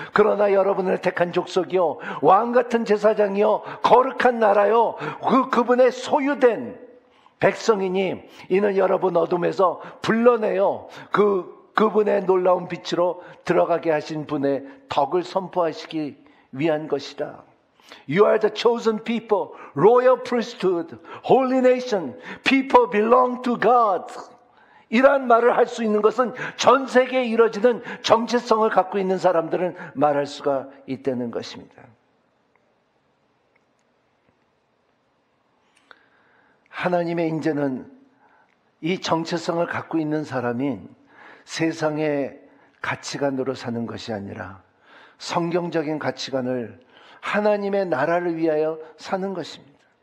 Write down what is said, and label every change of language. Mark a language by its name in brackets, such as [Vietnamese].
[Korean] 그러나 여러분을 택한 족속이요, 왕같은 제사장이요, 거룩한 나라요, 그분의 소유된 백성이니 이는 여러분 어둠에서 불러내요 그분의 놀라운 빛으로 들어가게 하신 분의 덕을 선포하시기 위한 것이다. [English] You are the chosen people, royal priesthood, holy nation, people belong to God. [Korean] 이러한 말을 할 수 있는 것은 전 세계에 이루어지는 정체성을 갖고 있는 사람들은 말할 수가 있다는 것입니다. 하나님의 인재는 이 정체성을 갖고 있는 사람이 세상의 가치관으로 사는 것이 아니라 성경적인 가치관을 하나님의 나라를 위하여 사는 것입니다.